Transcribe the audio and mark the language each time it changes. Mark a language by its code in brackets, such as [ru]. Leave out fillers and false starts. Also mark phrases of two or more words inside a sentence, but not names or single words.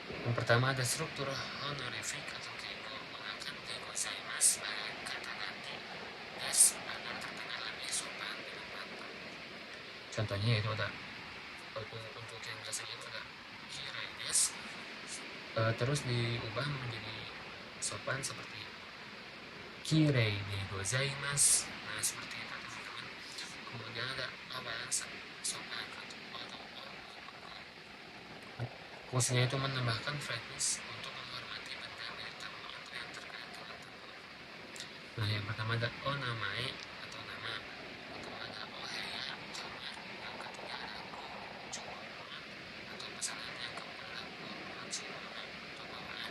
[id] Yang pertama ada struktur honorific atau keigo, gunakan keigozaimasu sebagai kata ganti des agar terdengar lebih sopan di depan tamu. Contohnya yaitu ada untuk yang biasanya itu ada [ja] きれいです, [id] terus diubah menjadi sopan seperti [ja] きれいでございます. [id] Nah, seperti itu teman-teman. Kemudian ada awalan sopan atau fungsinya itu menambahkan friendness untuk menghormati benda milik tamu atau yang terkait dengan tamu. Nah, yang pertama ada onamae atau nama, yang kedua ada oheya kamar, yang ketiga ada gochumon atau pesanan, yang keempat ada mochimono atau bawaan.